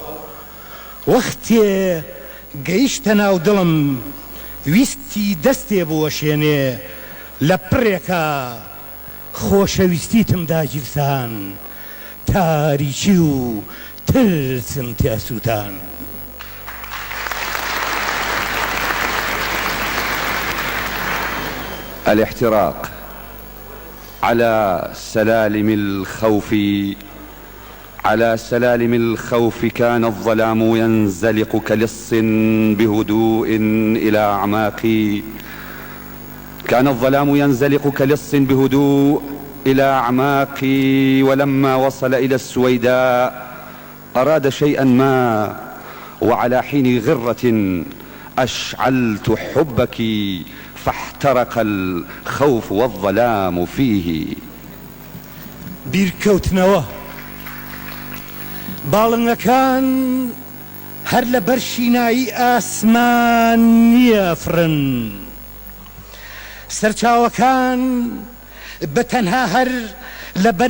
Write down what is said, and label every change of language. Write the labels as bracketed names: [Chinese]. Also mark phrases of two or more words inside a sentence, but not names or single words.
[Central Kurdish] وەختێ گەیشتە ناو دڵم ویستی دەستێ بوەشێنێ لە پڕێکە خۆشەویستیتم داگیرسان تاریکی و ترسم تیا سوتان. [Arabic] الاحتراق على سلالم الخوف، على سلالم الخوف كان الظلام ينزلق كلص بهدوء إلى أعماقي، كان الظلام ينزلق كلص بهدوء إلى أعماقي. ولما وصل إلى السويداء أراد شيئا ما، وعلى حين غرة أشعلت حبك فاحترق الخوف والظلام فيه. [Central Kurdish] بیرکەوتنەوە باڵنگەکان هەر لە بەر شینایی ئاسمان نیەفرن، سەرچاوەکان بەتەنها هەر لە بەر